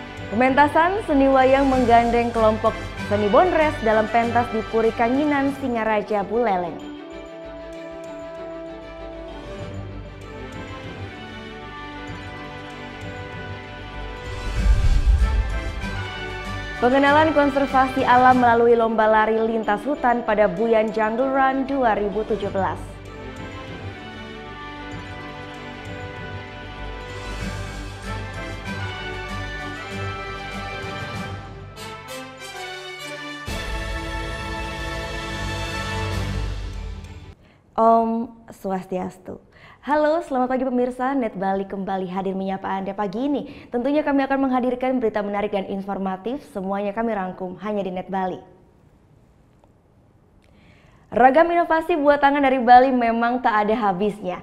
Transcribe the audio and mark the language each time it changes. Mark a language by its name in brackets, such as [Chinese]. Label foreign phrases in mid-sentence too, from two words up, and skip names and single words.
[Indonesian] Pementasan seni wayang menggandeng kelompok seni Bonres dalam pentas di Puri Kanginan Singaraja Buleleng. Pengenalan konservasi alam melalui lomba lari lintas hutan pada Buyan Jungle Run 2017. [Balinese] Om Swastiastu. [Indonesian] Halo, selamat pagi pemirsa. Net Bali kembali hadir menyapa Anda pagi ini. Tentunya kami akan menghadirkan berita menarik dan informatif. Semuanya kami rangkum hanya di Net Bali. Ragam inovasi buatangan dari Bali memang tak ada habisnya.